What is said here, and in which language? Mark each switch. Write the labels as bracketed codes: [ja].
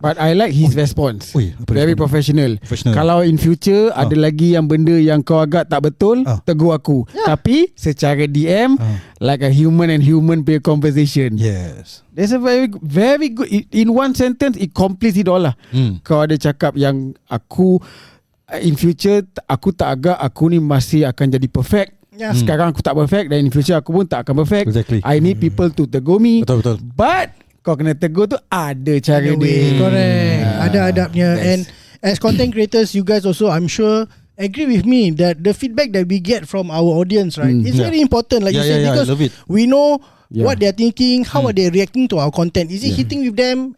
[en] But I like his response. Very professional. [ms] Kalau in future ada lagi yang benda yang kau agak tak betul, tegur aku. Tapi secara DM, [en] like a human and human [ms] punya conversation. [en] Yes. There's a very good, in one sentence it completes it all lah. [ms] Kau ada cakap yang aku in future aku tak agak aku ni masih akan jadi perfect. Sekarang aku tak perfect, dan in future aku pun tak akan perfect. [en] Exactly. I need people to [ms] tegur [en] me. [ms] Betul. But kau kena tegur tu ada cara dia. [en] Correct. [ms] Ada adabnya. [en] And as content creators, you guys also, I'm sure, agree with me that the feedback that we get from our audience, right, is very important, like you said, because we know what they're thinking, how are they reacting to our content. Is it hitting with them?